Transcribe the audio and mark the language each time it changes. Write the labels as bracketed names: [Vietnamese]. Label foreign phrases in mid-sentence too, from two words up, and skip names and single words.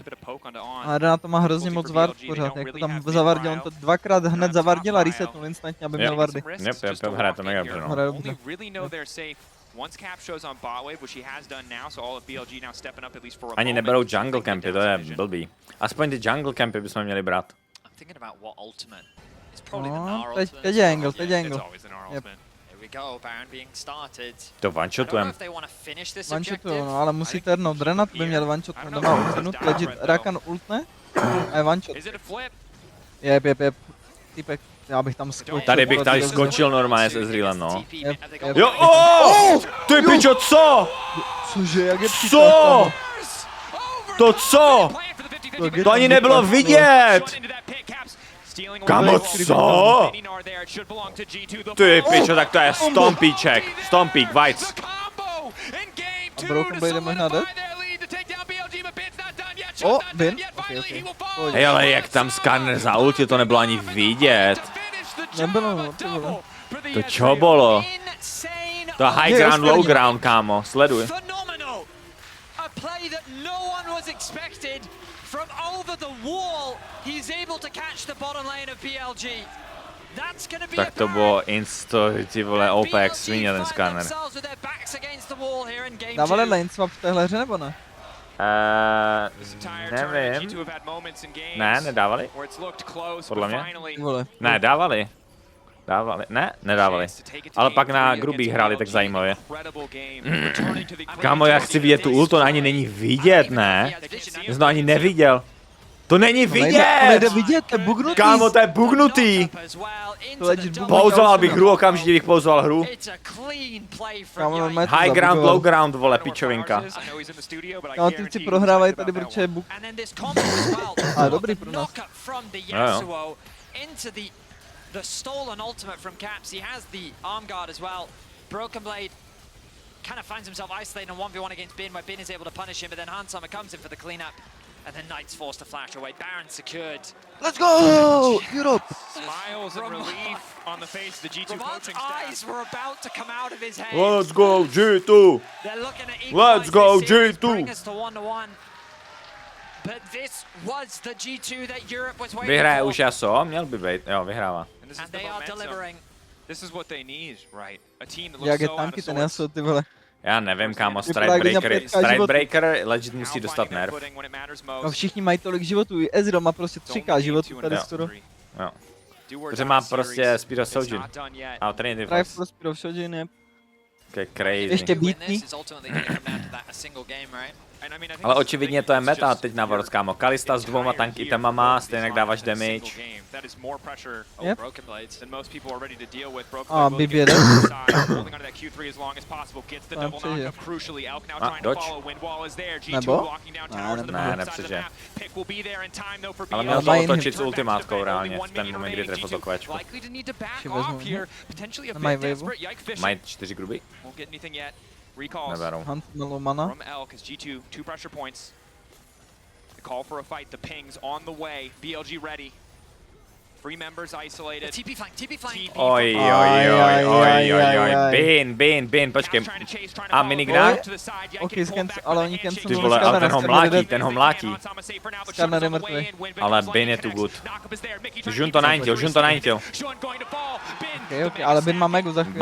[Czech] Ale na to má hrozně moc vard pořád, jak to tam zavardil, on to dvakrát hned zavardil a resetnul instantně, aby měl vardy. Hraje to mega dobře, no. Hraje dobře. Ani neberou [English] jungle campy, [Czech] to je blbý. Aspoň ty [English] jungle campy [Czech] bychom měli brát. No, teď je angle, Yep. To one-shotujem. One-shotu, no, ale musí ternout. Renat by měl one-shot, nemá ultinut, legit Rakan ultne a je one-shot. Jep. Týpek, já bych tam skočil. Tady bych skočil normálně s Ezrealem, no. Jep. Jo, ty pičo, co? Cože, jak je Co? To co? To ani nebylo vidět! Kamo, co? Ty pičo, tak to je stompíček. Stompík, Vajc. A Broken Blade je možná dead? Bin? Okay. Hej, ale jak tam skarner za ulti, to nebylo ani vidět. Nebylo, no, to bylo. To čo bolo? To je [English] high ground, low ground, [Czech] kámo. Sleduj. [English] From over the wall, he's able to catch the bottom lane of BLG. That's gonna be [Czech] tak to bylo ty vole, OP jak svině ten skarner. Dávali [English] lane swap [Czech] v téhle hře, nebo ne? Nevím. Ne, nedávali? Podle mě? Vole. Ne, dávali. Ne, nedávali. Ale pak na grubých hráli tak zajímavě. Kámo, já chci vidět tu ult, to ani není vidět, ne? Já jsem to ani neviděl. To není vidět! Nejde vidět, to je bugnutý. Kámo, to je bugnutý! Pauzoval bych hru, okamžitě bych pauzoval hru. [English] High ground, low ground, [Czech] vole, pičovinka. Kámo, ty si prohrávají tady, protože je bug. Ale dobrý pro nás. Jo. [English] The stolen ultimate from Caps. He has the arm guard as well. Broken Blade kind of finds himself isolated on 1v1 against Bin, where Bin is able to punish him, but then Hansama comes in for the cleanup. And then Knight's forced to flash away. Baron secured. Let's go! Europe! Smiles and relief on the face of the G2 coaching staff. Eyes were about to come out of his head. Let's go G2! They're looking at Let's go G2! bring us to 1-1. But this was the G2 that Europe was waiting [Czech] Vyhraje [English] for. [Czech] už Yasuo, měl by být, jo, vyhrává. [English] And they are delivering. This is what they need, right? A team that [Czech] Jak [English] looks [Czech] je [English] so out [Czech] tanky [English] of [Czech] ten [English] sorts. [Czech] Yasuo, ty vole. Já nevím, kámo, Vypadá, když na pětka životů. Stridebreaker legit musí dostat nerf. No všichni mají tolik životů, i Ezreal má prostě 3k životů tady skoro. Jo. Protože má prostě Speed of Sojourn. A Trinity Právě Force. pro Speed of Sojourn je To je crazy. ještě beatný. Ale očividně to je meta teď na Worlds, kámo. Kalista s 2 tank itemama, stejně jak dáváš damage. Yep. A Bib jede. Tam přežije. Dodge? Nebo? Ne, nepřežije. Ale měl to otočit s ultimátkou reálně, v ten moment, kdy trefil to kvéčku. Si vezmu. Nemají waveu. Mají 4 gruby? Neberou. Hunt mělo mana. [English] From L, because G2, 2 pressure points. The call for a fight, the pings on the way. BLG ready. 3 members isolated. TP flank. [Czech] Oj, Bin, počkej. A minigrad? Ok, ale oni Ty cancel vole, ale ten ho mlátí. Skarner je mrtvý. Ale Bin je tu good. Žun to naintil. Ok, ale Bin má Megu za chvíli.